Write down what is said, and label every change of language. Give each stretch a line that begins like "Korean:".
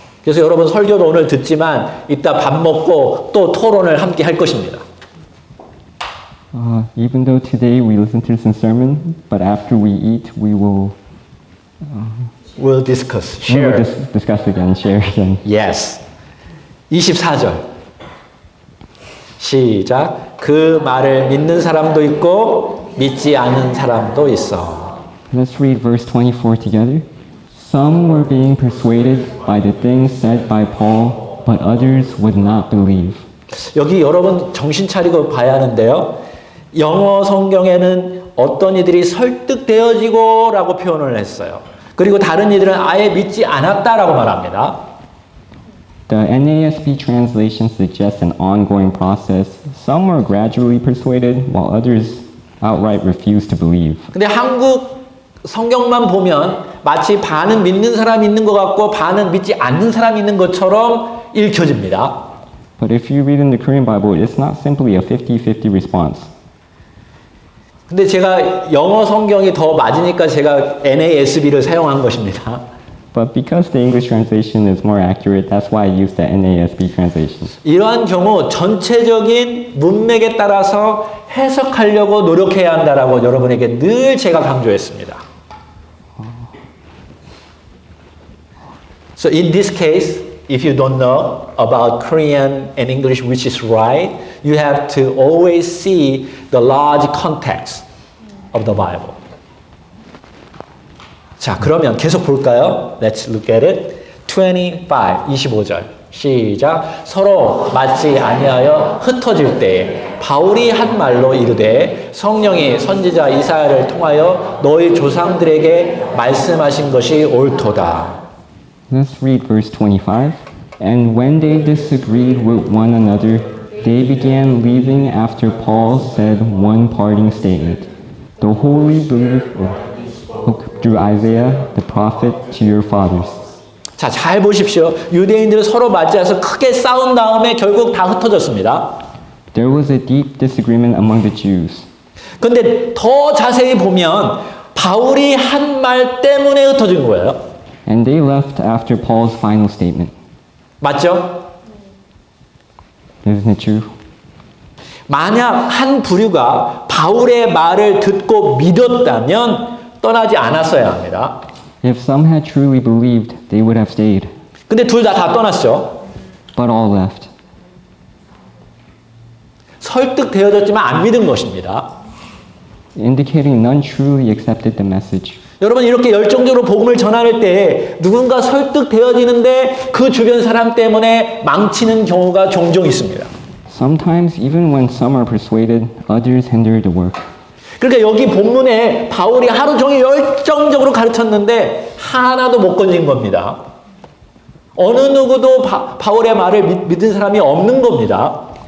Korean: 그래서 여러분 설교도 오늘 듣지만 이따 밥 먹고 또 토론을 함께 할 것입니다.
English: Even though today we listen to some sermon, but after we eat, we will We'll discuss, share. discuss again, share again. Yes.
Korean: 24절. 시작. 그 말을 믿는 사람도 있고 믿지 않는 사람도 있어.
English: Let's read verse 24 together. Some were being persuaded by the things said by Paul, but others would not believe.
Korean: 여기 여러분 정신 차리고 봐야 하는데요. 영어 성경에는 어떤 이들이 설득되어지고 라고 표현을 했어요. 그리고 다른 이들은 아예 믿지 않았다라고 말합니다.
English: The NASB translation suggests an ongoing process. Some were gradually persuaded, while others outright refused to believe.
Korean: 근데 한국 성경만 보면 마치 반은 믿는 사람이 있는 것 같고 반은 믿지 않는 사람이 있는 것처럼 읽혀집니다.
English: But if you read in the Korean Bible, it's not simply a 50-50 response.
Korean: 근데 제가 영어 성경이 더 맞으니까 제가 NASB를 사용한 것입니다.
English: But because the English translation is more accurate, that's why I used the NASB translation.
Korean: 이러한 경우 전체적인 문맥에 따라서 해석하려고 노력해야 한다라고 여러분에게 늘 제가 강조했습니다.
English: So in this case, if you don't know about Korean and English which is right, you have to always see the large context of the Bible.
Korean: 자, 그러면 계속 볼까요?
English: Let's look at it.
Korean: 25절. 시작. 서로 맞지 아니하여 흩어질 때에 바울이 한 말로 이르되 성령이 선지자 이사야를 통하여 너희 조상들에게 말씀하신 것이 옳도다.
English: Let's read verse 25. And when they disagreed with one another, they began leaving after Paul said one parting statement. The holy belief through Isaiah the prophet to your fathers.
Korean: 자, 잘 보십시오. 유대인들은 서로 맞이해서 크게 싸운 다음에 결국 다 흩어졌습니다.
English: There was a deep disagreement among the Jews.
Korean: 근데 더 자세히 보면 바울이 한 말 때문에 흩어진 거예요.
English: And they left after Paul's final statement.
Korean: 맞죠?
English: Isn't it true?
Korean: 만약 한 부류가 바울의 말을 듣고 믿었다면 떠나지 않았어야 합니다.
English: If some had truly believed, they would have stayed.
Korean: 근데 둘 다 떠났죠.
English: But all left.
Korean: 설득되어졌지만 안 믿은 것입니다.
English: Indicating none truly accepted the message.
Korean: 여러분 이렇게 열정적으로 복음을 전할 때 누군가 설득되어지는데 그 주변 사람 때문에 망치는 경우가 종종 있습니다.
English: Sometimes, even when some are persuaded, others hinder the work.
Korean: 그러니까 여기 본문에 바울이 하루 종일 열정적으로 가르쳤는데 하나도 못 건진 겁니다. 어느 누구도 바울의 말을 믿은 사람이 없는 겁니다.